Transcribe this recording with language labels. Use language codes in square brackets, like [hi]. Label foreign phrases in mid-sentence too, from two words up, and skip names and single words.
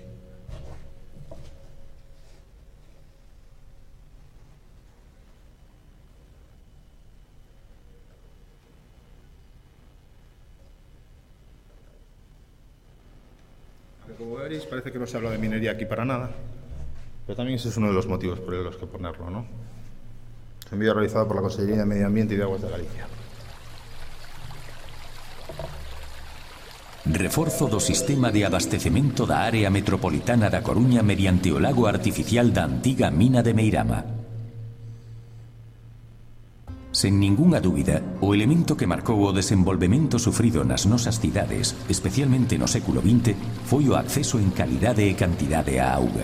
[es] Como veréis, parece que no se habla de minería aquí para nada, pero también ese es uno de los motivos por los que ponerlo, ¿no? Es un vídeo realizado por la Consellería de Medio Ambiente y de Aguas de Galicia. [gl] Reforzo do sistema de abastecemento da área metropolitana da Coruña mediante o lago artificial da antiga mina de Meirama. Sen ningunha dúbida, o elemento que marcou o desenvolvemento sufrido nas nosas cidades, especialmente no século XX, foi o acceso en calidade e cantidade á auga.